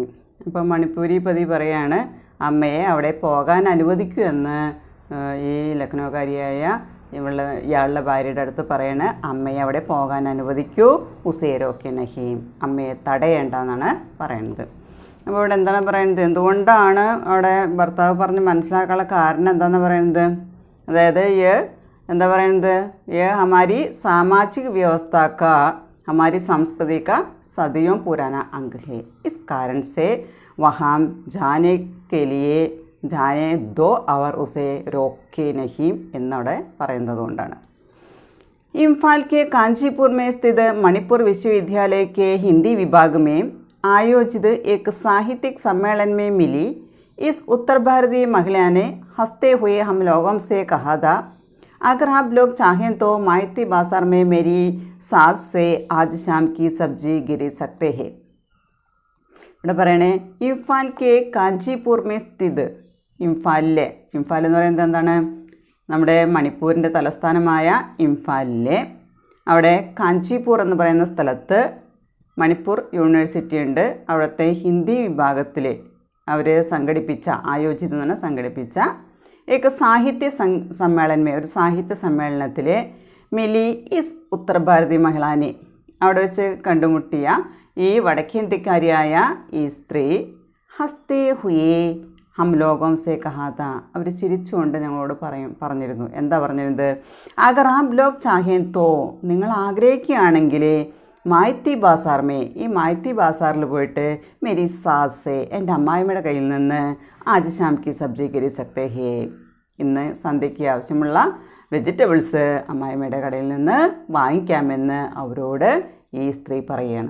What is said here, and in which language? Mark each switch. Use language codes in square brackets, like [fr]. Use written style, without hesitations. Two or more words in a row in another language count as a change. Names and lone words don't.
[ml] അപ്പോൾ മണിപ്പൂരി പതി പറയാണ് അമ്മയെ അവിടെ പോകാൻ അനുവദിക്കൂ എന്ന് ഈ ലക്നൗകാരിയായ ഇയാളുടെ ഭാര്യയുടെ അടുത്ത് പറയണ അമ്മയെ അവിടെ പോകാൻ അനുവദിക്കൂ, [hi] उसे रोके नहीं, [ml] അമ്മയെ തടയേണ്ട എന്നാണ് പറയുന്നത്. അപ്പോൾ ഇവിടെ എന്താണ് പറയുന്നത്, എന്തുകൊണ്ടാണ് അവിടെ ഭർത്താവ് പറഞ്ഞ് മനസ്സിലാക്കാനുള്ള കാരണം എന്താണെന്ന് പറയുന്നത്, അതായത് എന്താ പറയുന്നത്, [hi] हमारी सामाजिक व्यवस्था का हमारी संस्कृति का सदियों पुराना अंग है, इस कारण से वहाँ जाने के लिए जाने दो और उसे रोके नहीं [ml] എന്നവിടെ പറയുന്നതുകൊണ്ടാണ്. [hi] इम्फाल के कांचीपुर में स्थित मणिपुर विश्वविद्यालय के हिंदी विभाग में आयोजित एक साहित्यिक सम्मेलन में मिली इस उत्तर भारतीय महिला ने हंसते हुए हम लोगों से कहा था, अगर आप लोग चाहें तो माइती बाजार में मेरी सास से आज शाम की सब्जी गिर सकते हैं. [ml] ഇവിടെ പറയണേ [hi] इम्फाल के कांचीपुर में स्थित, [ml] ഇംഫാലിലെ, ഇംഫാൽ എന്ന് പറയുന്നത് എന്താണ്, നമ്മുടെ മണിപ്പൂരിൻ്റെ തലസ്ഥാനമായ ഇംഫാലിലെ അവിടെ കാഞ്ചിപൂർ എന്ന് പറയുന്ന സ്ഥലത്ത് മണിപ്പൂർ യൂണിവേഴ്സിറ്റി ഉണ്ട്. അവിടുത്തെ ഹിന്ദി വിഭാഗത്തിൽ അവർ ആയോജിത എന്ന് സംഘടിപ്പിച്ച [hi] एक साहित्य सम्मेलन में, [ml] ഒരു സാഹിത്യ സമ്മേളനത്തിൽ [hi] मिली इस उत्तर भारतीय महिला ने, [ml] അവിടെ വെച്ച് കണ്ടുമുട്ടിയ ഈ വടക്കേന്ത്യക്കാരിയായ ഈ സ്ത്രീ [hi] हँसते हुए हम लोगों से कहा था, [ml] അവർ ചിരിച്ചുകൊണ്ട് ഞങ്ങളോട് പറഞ്ഞിരുന്നു. എന്താ പറഞ്ഞിരുന്നത്, [hi] अगर आप लोग चाहें तो, [ml] നിങ്ങൾ ആഗ്രഹിക്കുകയാണെങ്കിൽ മായ്ത്തി ബാസാർമേ, ഈ മായ്ത്തി ബാസാറിൽ പോയിട്ട് [hi] मेरी सास से, [ml] എൻ്റെ അമ്മായിമ്മയുടെ കയ്യിൽ നിന്ന് [hi] आज शाम की सब्ज़ी गिरी सकते हैं, [ml] ഇന്ന് സന്ധ്യയ്ക്ക് ആവശ്യമുള്ള വെജിറ്റബിൾസ് അമ്മായിമ്മയുടെ കടയിൽ നിന്ന് വാങ്ങിക്കാമെന്ന് അവരോട് ഈ സ്ത്രീ പറയുകയാണ്.